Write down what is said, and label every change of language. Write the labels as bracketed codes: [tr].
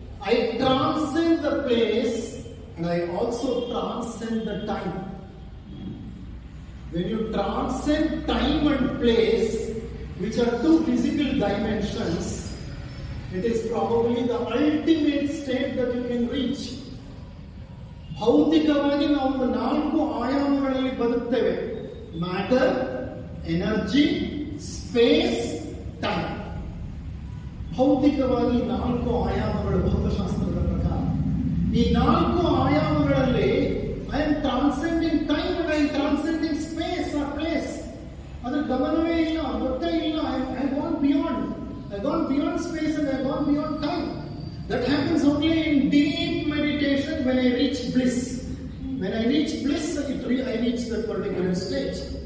[en] I transcend the place, and I also transcend the time. When you transcend time and place, which are 2 physical dimensions, It is probably the ultimate state that you can reach. [kn] ಭೌತಿಕವಾಗಿ ನಾವು 4 ಆಯಾಮಗಳಲ್ಲಿ ಬದುಕ್ತೇವೆ: matter, energy, space, time. ಭೌತಿಕವಾಗಿ 4 ಆಯಾಮಗಳು ಭೌತಶಾಸ್ತ್ರದ ಪ್ರಕಾರ. ಈ 4 ಆಯಾಮಗಳಲ್ಲಿ [en] I am transcending time and I am transcending space or place. [kn] ಅದ್ರ ಗಮನವೇ ಇಲ್ಲ, ಗೊತ್ತೇ ಇಲ್ಲ. [en] I gone beyond. I gone beyond space and I gone beyond time. That happens only in deep meditation when I reach bliss. When I reach bliss, I reach that particular stage.